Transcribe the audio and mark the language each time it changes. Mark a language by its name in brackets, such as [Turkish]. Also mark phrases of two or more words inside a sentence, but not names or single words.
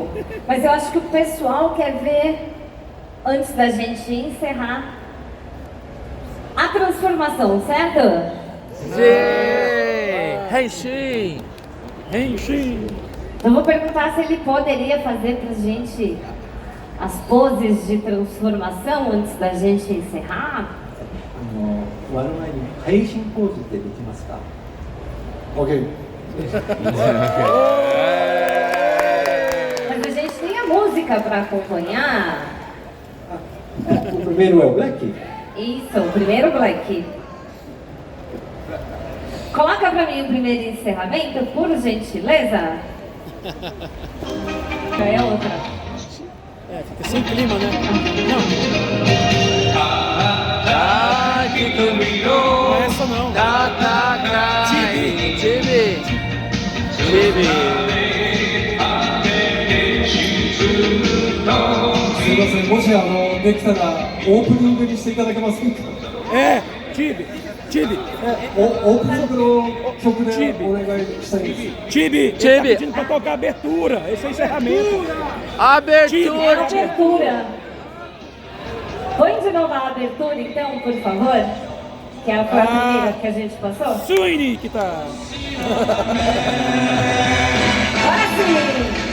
[Portuguese] Mas eu acho que o pessoal quer ver, antes da gente encerrar, a transformação, certo? Sim! [Japanese] 変身！変身! [Portuguese] Eu vou perguntar se ele poderia fazer pra gente as poses de transformação antes da gente encerrar. [Japanese] 終わる前に配信ポーズってできますか。 OK。 [Portuguese] Mas a gente tem a música para acompanhar. O primeiro é o Black? Isso, o primeiro Black. Coloca para mim o primeiro encerramento, por gentileza. É outra. Fica sem clima, né? Não. Não é essa não. Chibi. [Japanese] すいません、もしできたらオープニングにしていただけませんか。 Chibi. Tibi. オープニングの曲でお願いしたいです。 Tibi. [Portuguese] Ele tá pedindo pra tocar a abertura. Esse é o encerramento. Abertura. Abertura. Põe de novo a abertura, então, por favor. Que foi a primeira que a gente passou. Suini que tá. Agora sim.